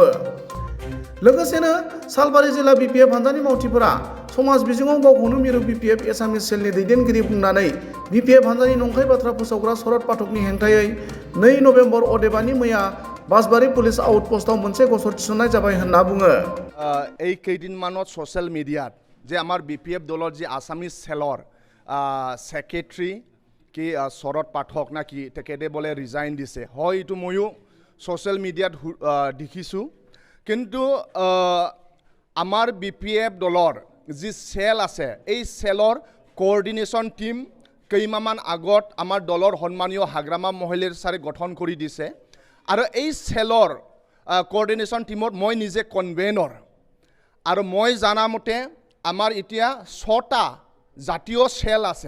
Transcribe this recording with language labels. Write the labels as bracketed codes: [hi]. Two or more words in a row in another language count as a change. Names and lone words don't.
[brx] लोगोसेनो सालबारि जिल्ला बिपिएफ हान्जानि मावथिफोरा समाज बिजोङाव गावखौनो मिरु बिपिएफ [en] Assamese cell [brx] दैदेनगिरि बुंनानै बिपिएफ हान्जानि नंखाय बाथ्रा फोसावग्रा शरद पाठकनि हेंथायै 2 नभेम्बर अदेबानि मैया बासबारि [en] police outpost [brx] मोनसे गसर थिसननाय जाबाय होनना बुङो। [as] এই কেইদিনমানত [en] social media [as] যে আমাৰ বিপিএফ দলৰ যি [en] Assamese cell secretary [as] কি শৰদ পাঠক না কি তেখেতে বোলে ৰিজাইন দিছে, হয় এইটো ময়ো [en] social media [as] দেখিছোঁ। কিন্তু আমাৰ বিপিএফ দলৰ যি চেল আছে এই চেলৰ [en] coordination team [as] কেইমাহমান আগত আমাৰ দলৰ সন্মানীয় হাগ্ৰামা মহিলাৰ ছাৰে গঠন কৰি দিছে আৰু এই চেলৰ [en] coordination team [as] মই নিজে কনভেনৰ আৰু মই জানা মতে আমাৰ এতিয়া 6টা জাতীয় চেল আছে।